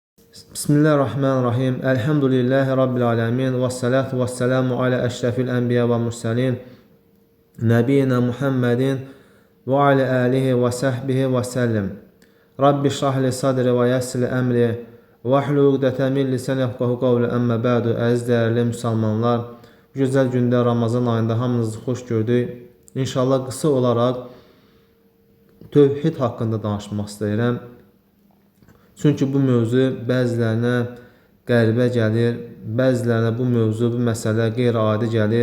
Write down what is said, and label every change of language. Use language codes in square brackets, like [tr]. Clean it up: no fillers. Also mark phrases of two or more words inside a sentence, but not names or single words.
[ar] بسم الله الرحمن الرحيم. الحمد لله رب العالمين. والصلاة والسلام على أشرف الأنبياء والمرسلين. نبينا محمد وعلى آله وصحبه وسلم. رب اشرح لي صدري ويسر أمري. واحلل عقدة من لساني يفقهوا قولي أما بعد. [az] Əziz dəyərli müsəlmanlar, bu gözəl gündə Ramazan ayında hamınızı xoş gördük. İnşallah qısa olaraq tövhid haqqında danışmaq istəyirəm. Çünki bu mövzu bəzilərinə qəribə gəlir, bəzilərinə bu mövzu, bu məsələ qeyri-adi gəlir.